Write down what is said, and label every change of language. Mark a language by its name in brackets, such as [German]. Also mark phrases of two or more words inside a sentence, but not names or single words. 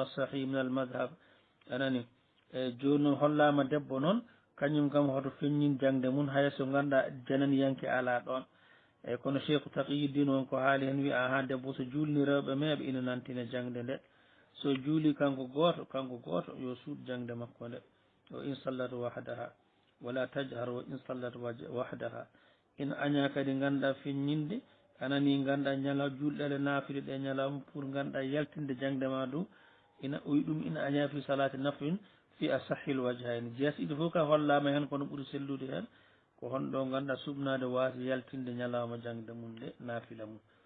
[Arabic] صحيح من المذهب [Fula] anani eyyi joni noon hollama debbo noon kañum kam hoto feññin jangde mum hayso ganduɗa jananiyanke ala ɗon eyyi kono Cheikhu Taqiyuddin wonko haali hen wi aha debbo so julni rewɓe meeɓe ina nantina jangde nde so juuli kanko goto yo suud jangde makko nde o [Arabic] إن صلت وحدها ولا تجهر وإن صلت وحدها [Fula] ina aña kadi ganduɗa feññinde anani ganduɗa ñala julɗele naafile ɗe ñalawma pour ganduɗa yaltinde jangde ma dow ina o wi ɗum ina aña [Arabic] في صلاة نفل في أصح الوجهين [Fula] jees ɗiɗi fof ka hollama hen kono ɓuuri sellude hen ko honɗo ganduɗa subnade waasi yaltinde ñalawma jangde mum nde naafila mum